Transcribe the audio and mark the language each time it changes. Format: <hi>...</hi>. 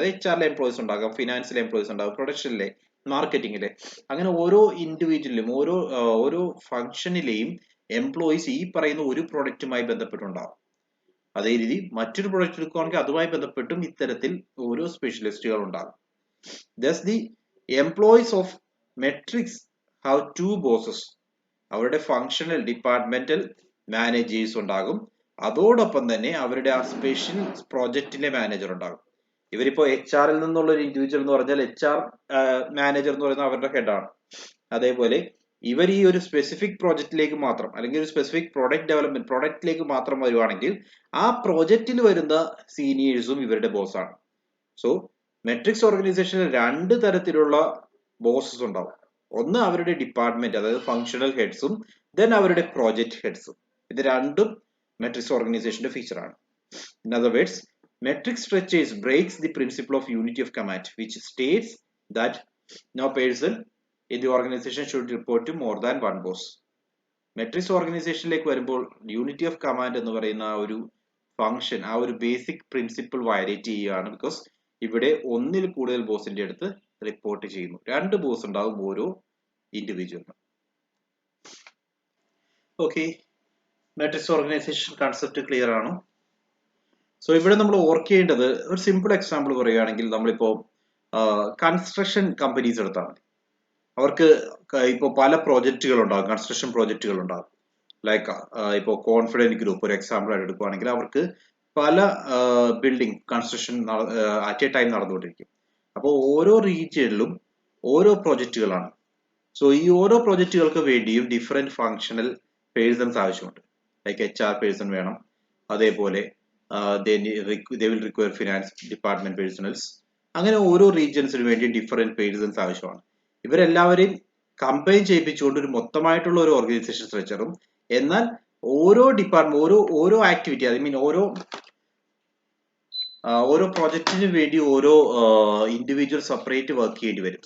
<ml>അതായത് HR employees ഉണ്ടാകാം, ഫിനാൻസിലെ employees ഉണ്ടാകും, പ്രൊഡക്ഷനിലെ, മാർക്കറ്റിംഗിലെ, അങ്ങനെ ഓരോ ഇൻഡിവിജ്വലിലും ഓരോ ഫംഗ്ഷനിലെയും എംപ്ലോയീസ് ഈ പറയുന്ന ഒരു പ്രൊഡക്റ്റുമായി ബന്ധപ്പെട്ടുണ്ടാവും. അതേ രീതി മറ്റൊരു പ്രൊഡക്റ്റ് എടുക്കുകയാണെങ്കിൽ അതുമായി ബന്ധപ്പെട്ടും ഇത്തരത്തിൽ ഓരോ സ്പെഷ്യലിസ്റ്റുകൾ ഉണ്ടാകും.</ml> <en>Thus the employees of metrics have two bosses.</en> <ml>അവരുടെ ഫങ്ഷണൽ ഡിപ്പാർട്ട്മെന്റൽ മാനേജേഴ്സ് ഉണ്ടാകും, അതോടൊപ്പം തന്നെ അവരുടെ ആ സ്പെഷ്യൽ പ്രോജക്റ്റിന്റെ മാനേജർ ഉണ്ടാകും. ഇവരിപ്പോ HR നിന്നുള്ള ഒരു ഇൻഡിവിജ്വൽ എന്ന് പറഞ്ഞാൽ HR മാനേജർ എന്ന് പറയുന്നത് അവരുടെ ഹെഡാണ്. അതേപോലെ ഇവർ ഈ ഒരു സ്പെസിഫിക് പ്രോജക്റ്റിലേക്ക് മാത്രം, അല്ലെങ്കിൽ ഒരു സ്പെസിഫിക് പ്രോഡക്റ്റ് ഡെവലപ്മെന്റ് പ്രോഡക്റ്റിലേക്ക് മാത്രം വരുവാണെങ്കിൽ ആ പ്രോജക്റ്റിൽ വരുന്ന സീനിയേഴ്സും ഇവരുടെ ബോസാണ്. സോ മെട്രിക്സ് ഓർഗനൈസേഷനിൽ രണ്ട് തരത്തിലുള്ള ബോസസ് ഉണ്ടാവും. ഒന്ന് അവരുടെ ഡിപ്പാർട്ട്മെന്റ്, അതായത് ഫങ്ഷണൽ ഹെഡ്സും, ദെൻ അവരുടെ പ്രോജക്റ്റ് ഹെഡ്സും. ഇത് രണ്ടും മെട്രിക്സ് ഓർഗനൈസേഷന്റെ ഫീച്ചറാണ്.</ml> <en>In other words, metric structures breaks the principle of unity of command, which states that no person in the organization should report to more than one boss.</en> <ml>Matrix ഓർഗനൈസേഷനിലേക്ക് വരുമ്പോൾ unity of command എന്ന് പറയുന്ന ആ ഒരു function, ആ ഒരു basic principle violate ചെയ്യുകയാണ്. Because ഇവിടെ ഒന്നിൽ കൂടുതൽ ബോസിന്റെ അടുത്ത് റിപ്പോർട്ട് ചെയ്യുന്നു. രണ്ട് ബോസ് ഉണ്ടാകും ഓരോ ഇൻഡിവിജ്വലിനും. Okay, matrix organisation concept clear ആണോ? സോ ഇവിടെ നമ്മൾ ഓർക്കേണ്ടത്, ഒരു സിമ്പിൾ എക്സാമ്പിൾ പറയുകയാണെങ്കിൽ, നമ്മളിപ്പോ കൺസ്ട്രക്ഷൻ കമ്പനീസ് എടുത്താൽ മതി. അവർക്ക് ഇപ്പോൾ പല പ്രോജക്റ്റുകൾ ഉണ്ടാകും, കൺസ്ട്രക്ഷൻ പ്രോജക്റ്റുകൾ ഉണ്ടാകും. ലൈക്ക് ഇപ്പോൾ കോൺഫിഡന്റ് ഗ്രൂപ്പ് ഒരു എക്സാമ്പിൾ ആയിട്ട് എടുക്കുകയാണെങ്കിൽ, അവർക്ക് പല building construction at A time നടന്നുകൊണ്ടിരിക്കും. അപ്പോൾ ഓരോ റീജിയനിലും ഓരോ പ്രോജക്റ്റുകളാണ്. സോ ഈ ഓരോ പ്രോജക്റ്റുകൾക്ക് വേണ്ടിയും ഡിഫറെന്റ് ഫങ്ഷണൽ പേഴ്സൺസ് ആവശ്യമുണ്ട്.</ml> <en>like HR person</en> <ml>വേണം, അതേപോലെ</ml> <en>they will require finance department personnels.</en> <ml>അങ്ങനെ ഓരോ റീജിയൻസിന് വേണ്ടി ഡിഫറെന്റ് പേഴ്സൺസ് ആവശ്യമാണ്. ഇവരെല്ലാവരെയും കമ്പൈൻ ചെയ്യിപ്പിച്ചുകൊണ്ട് ഒരു മൊത്തമായിട്ടുള്ള ഒരു ഓർഗനൈസേഷൻ സ്ട്രക്ചറും, എന്നാൽ ഓരോ ഡിപ്പാർട്ട്മെന്റ് ഓരോ ആക്ടിവിറ്റി, ഐ മീൻ ഓരോ പ്രോജക്റ്റിന് വേണ്ടി ഓരോ ഇൻഡിവിജ്വൽ സെപ്പറേറ്റ് വർക്ക് ചെയ്യേണ്ടി വരും.</ml>